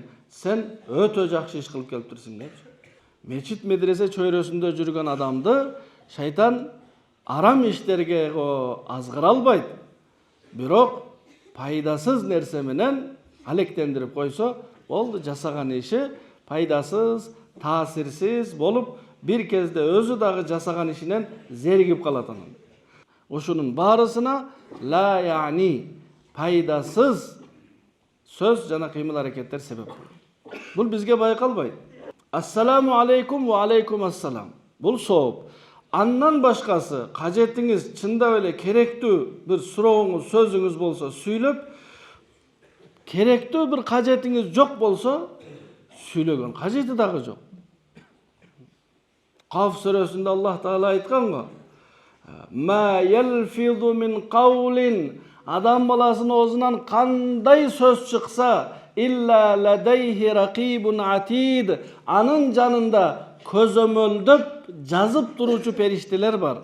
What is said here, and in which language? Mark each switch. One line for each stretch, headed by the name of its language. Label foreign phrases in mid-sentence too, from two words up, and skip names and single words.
Kyrgyz: Сен өтө жакшы иш кылып келиптирсиң деп. Мечит медресе чөйрөсүндө жүргөн адамды шайтан арам иштерге азгыра албайт. Бирок пайдасыз нерсе менен алектендирип койсо, болду, жасаган иши пайдасыз, таасирсиз болуп, бир кезде өзү дагы жасаган ишинен зеригип калат анан. Ушунун баарысына ла яни пайдасыз сөз жана кыймыл аракеттер себеп болот. Бул бизге байкалбайт.
Arabic: السلام عليكم وعليكم السلام.
Kyrgyz: Бул сооп. Андан башкасы кажетиңиз чындап эле керектүү бир сурооңуз, сөзүңүз болсо сүйлөп, керектүү бир кажетиңиз жок болсо сүйлөгөн кажети дагы жок. Каф сүрөсүндө Аллах Таала айткан го:
Arabic: "ما يلفظ من قول",
Kyrgyz: адам баласынын оозунан кандай сөз чыкса,
Arabic: إلا لديه رقيب عتيد,
Kyrgyz: анын жанында көзөмөлдөп жазып туруучу периштелер бар.